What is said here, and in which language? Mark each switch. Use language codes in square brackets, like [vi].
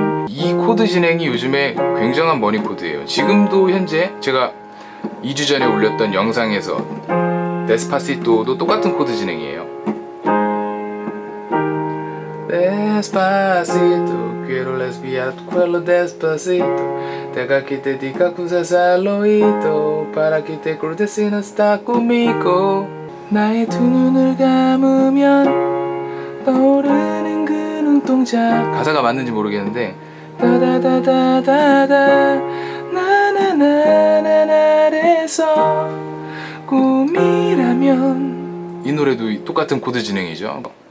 [ko] 이 코드 진행이 요즘에 굉장한 머니 코드예요. 지금도 현재 제가 2주 전에 올렸던 영상에서 데스파시토도 똑같은 코드 진행이에요. [es] Despacito, quiero respirar tu cuello despacito. Deja que te diga cosas al oído, para que te acuerdes si no estás conmigo. [ko] 나의 두 눈을 감으면 떠오르는 그 눈동자. 가사가 맞는지 모르겠는데 다다다다다다 나나나나나에서 꿈이라면, 이 노래도 똑같은 코드 진행이죠.